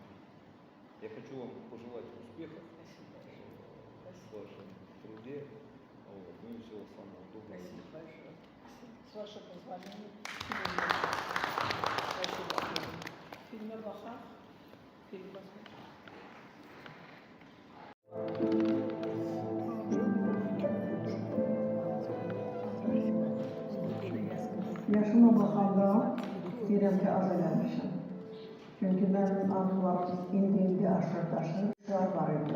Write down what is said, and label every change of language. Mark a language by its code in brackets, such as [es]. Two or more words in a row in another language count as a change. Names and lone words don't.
[ru] Я хочу вам пожелать успехов в вашем труде, ну и всего самого доброго. Спасибо большое. С вашего позволения. Спасибо. Фильм «Баха». Фильм «Баха». [az] Yaşıma baxanda deyirəm ki, az eləmişəm. Çünki mənim arzularım indi aşırdaşır var idi.